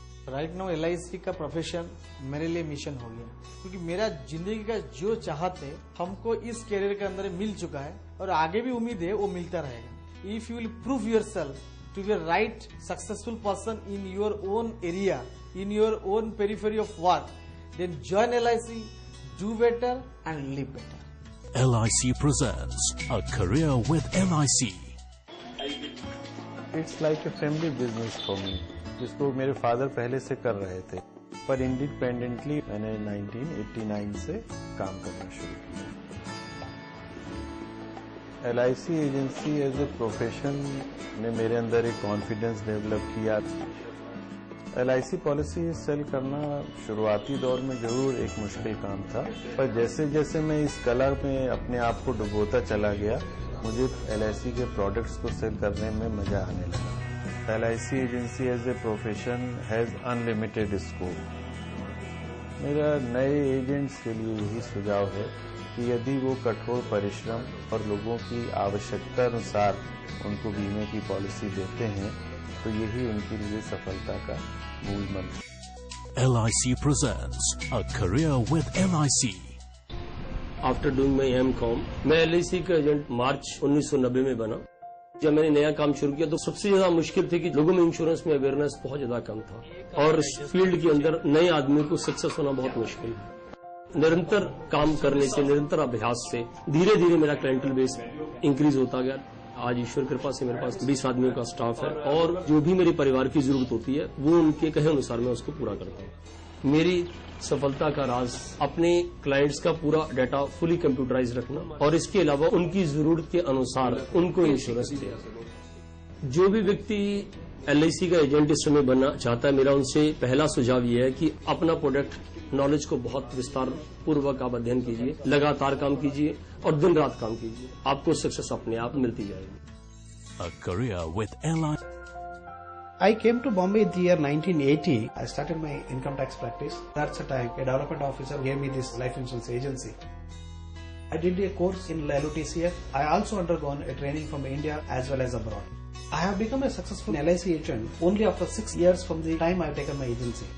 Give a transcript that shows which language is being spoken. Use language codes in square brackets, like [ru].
[en] right now [hi] LIC का profession मेरे लिए मिशन हो गया, क्योंकि मेरा जिंदगी का जो चाहत है हमको इस करियर के अंदर मिल चुका है और आगे भी उम्मीद है वो मिलता रहेगा। [en] If you will prove yourself to be right successful person in your own area, in your own periphery of work, then join LIC, do better and live better. LIC presents A Career with LIC. It's like a family business for me, [hi] जिसको मेरे father पहले से कर रहे थे, पर independently मैंने 1989 से काम करना शुरू किया। LIC agency [en] as a profession [hi] ने मेरे अंदर एक कॉन्फिडेंस डेवलप किया। LIC पॉलिसी सेल करना शुरुआती दौर में जरूर एक मुश्किल काम था, पर जैसे जैसे मैं इस कला में अपने आप को डुबोता चला गया मुझे LIC के प्रोडक्ट्स को सेल करने में मजा आने लगा। [en] LIC agency as a profession has unlimited scope. [hi] मेरा नए एजेंट्स के लिए यही सुझाव है कि यदि वो कठोर परिश्रम और लोगों की आवश्यकता अनुसार उनको बीमे की पॉलिसी देते हैं तो यही उनके लिए सफलता का मूल मंत्र। [en] LIC presents A Career with LIC. After doing my M.Com, [hi] मैं LIC का एजेंट मार्च 1990 में बना। जब मैंने नया काम शुरू किया तो सबसे ज्यादा मुश्किल थी कि लोगों में इंश्योरेंस में अवेयरनेस बहुत ज्यादा कम था और इस फील्ड के अंदर नए आदमी को सक्सेस होना बहुत मुश्किल है। निरंतर काम करने से, निरंतर अभ्यास से धीरे धीरे मेरा क्लाइंटल बेस इंक्रीज होता गया। आज ईश्वर कृपा से मेरे पास 20 आदमियों का स्टाफ है और जो भी मेरे परिवार की जरूरत होती है वो उनके कहे अनुसार मैं उसको पूरा करता हूँ। मेरी सफलता का राज अपने क्लाइंट्स का पूरा डाटा फुली कंप्यूटराइज रखना और इसके अलावा उनकी जरूरत के अनुसार उनको इंश्योरेंस देना। जो भी व्यक्ति LIC का एजेंट इस समय बनना चाहता है, मेरा उनसे पहला सुझाव ये है कि अपना प्रोडक्ट नॉलेज को बहुत विस्तार पूर्वक आप अध्ययन कीजिए, लगातार काम कीजिए और दिन रात काम कीजिए, आपको सक्सेस अपने आप मिलती जाएगी। [en] A Career with LIC. I came to Bombay in the year 1980. I started my income tax practice. That's the time a development officer gave me this life insurance agency. I did a course in LUTCF. I also undergone a training from India as well as abroad. I have become a successful LIC agent only after 6 years from the time I have taken my agency.